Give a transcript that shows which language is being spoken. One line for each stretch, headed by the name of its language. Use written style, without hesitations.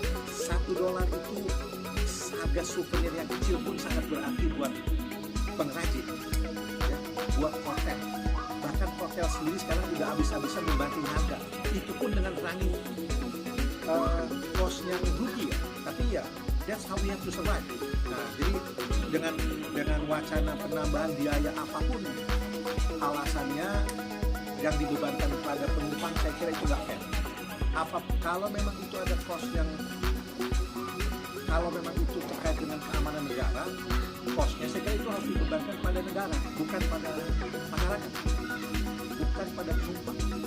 Indonesian: $1 itu harga souvenir yang kecil pun sangat berarti buat pengrajin, ya, buat hotel. Bahkan hotel sendiri sekarang juga habis-habisan membanting harga. Itu pun dengan running cost yang rugi ya.
English: Tapi ya, that's how we have to survive.
Indonesian: Nah, jadi dengan wacana penambahan biaya apapun alasannya yang dibebankan pada penumpang, saya kira itu nggak fair. Kalau memang itu ada cost yang, kalau memang itu terkait dengan keamanan negara, costnya saya kira itu harus dibebankan pada negara, bukan pada masyarakat, bukan pada penumpang.